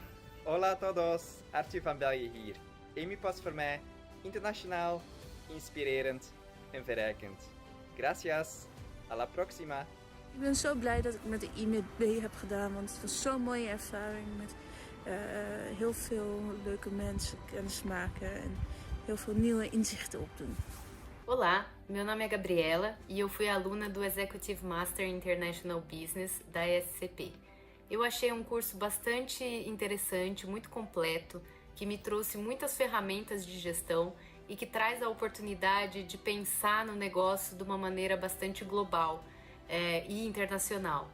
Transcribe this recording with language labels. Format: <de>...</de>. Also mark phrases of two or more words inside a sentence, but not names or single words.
<es>Hola a todos,</es> <nl>Arthur van Belje hier. Amy was voor mij internationaal, inspirerend en verrijkend.</nl> <es>Gracias, a la próxima.</es> <nl>Ik ben zo blij dat ik met de IMB heb gedaan, want het was zo'n mooie ervaring met heel veel leuke mensen kennismaken en heel veel nieuwe inzichten opdoen.</nl> <pt>Olá, meu nome é Gabriela e eu fui aluna do Executive Master International Business da ESCP. Eu achei um curso bastante interessante, muito completo, que me trouxe muitas ferramentas de gestão e que traz a oportunidade de pensar no negócio de uma maneira bastante global e internacional.</pt>